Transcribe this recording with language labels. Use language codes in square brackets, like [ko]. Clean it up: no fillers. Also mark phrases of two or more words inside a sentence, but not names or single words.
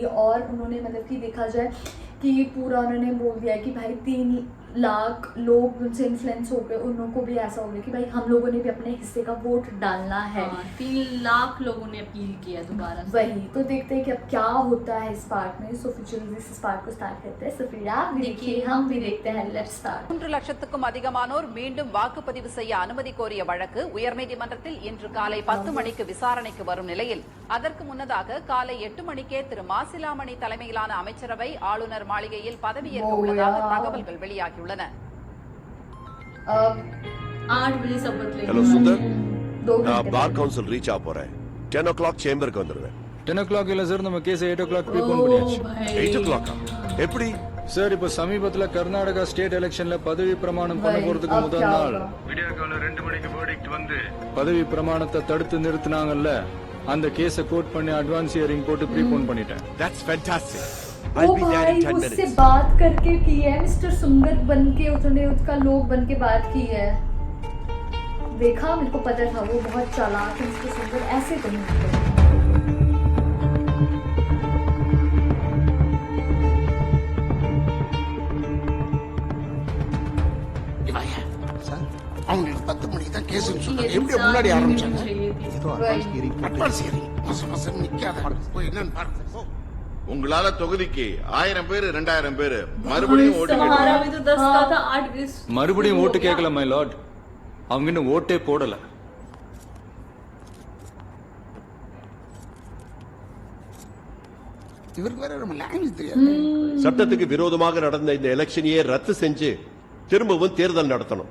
[hi] और उन्होंने मतलब कि देखा जाए कि पूरा उन्होंने बोल दिया कि भाई 3 लाख लोग उनसे इन्फ्लुएंस हो गए, उन लोगों को भी ऐसा हो गया कि भाई हम लोगों ने भी अपने हिस्से का वोट डालना है। 3 लाख लोगों ने अपील किया दोबारा से। वही तो देखते हैं कि अब क्या होता है इस पार्ट में। सो फिर जल्दी इस पार्ट को स्टार्ट करते हैं। सो फिर आप भी देखिए, हम भी देखते हैं। [en] let's start. [ta] 3 லட்சத்துக்கும் அதிகமானோர் மீண்டும் வாக்குப்பதிவு செய்ய அனுமதி கோரிய வழக்கு உயர்நீதிமன்றத்தில் இன்று காலை 10 மணிக்கு விசாரணைக்கு வரும் நிலையில், அதற்கு முன்னதாக காலை 8 மணிக்கே திரு மாசிலாமணி தலைமையிலான அமைச்சரவை ஆளுநர் மாளிகையில் பதவியேற்க உள்ளதாக தகவல்கள் வெளியாகியுள்ளன. [hi] 8 बजे शपथ लेंगे। हेलो सुंदर, [ta] நான் [en] bar council reach [ta] ஆக போறேன். 10 o'clock சேம்பருக்கு வந்துருவேன். 10 o'clock இல்ல சார், நம்ம கேஸ் 8 o'clock ப்ரீபோன் பண்ணியாச்சு. 8 o'clock எப்படி சார், இப்போ சமீபத்துல கர்நாடகா ஸ்டேட் எலெக்ஷன்ல பதவி பிரமாணம் பண்ண போறதுக்கு முதல் நாள் விடியற்கால 2 மணிக்கு வேர்டிக்ட் வந்து பதவி பிரமாணத்தை தடுத்து நிறுத்தினாங்கல்ல, அந்த கேஸை கோட் பண்ணி [en] advance hearing [ta] போட்டு ப்ரீபோன் பண்ணிட்டேன். [en] That's fantastic. ओ I'll be there [hi] भाई [en] in 10 [hi] उससे [en] minutes. [hi] बात करके की है, मिस्टर सुंदर बन के उसने उसका लोग बन के बात की है। देखा, मेरे को पता था वो बहुत चालाक है मिस्टर सुंदर, ऐसे तो नहीं करते। [ta] அவங்களுக்கு 10 மணிக்கு தான் கேஸ் சொல்றாங்க. எப்படி முன்னாடி ஆரம்பிச்சாங்க? [en] advance hearing [ta] மசமசம் நிக்காத. போய் என்னன்னு பாருங்க. போ. உங்களால தொகுதிக்கு 1000 பேர் 2000 பேர் மறுபடியும் ஓட்டு [hi] हमारा [ta] கேட்கணும். [hi] भी तो 10 का था, 8 बजे [ta] மறுபடியும் ஓட்டு கேட்கல [en] my lord, [ta] அவங்க இன்னும் ஓட்டே போடல. இவருக்கு வேற நம்ம லாங்குவேஜ் தெரியாது. சட்டத்துக்கு விரோதமாக நடந்த இந்த எலெக்ஷனையே ரத்து செஞ்சு திரும்பவும் தேர்தல் நடத்தணும்.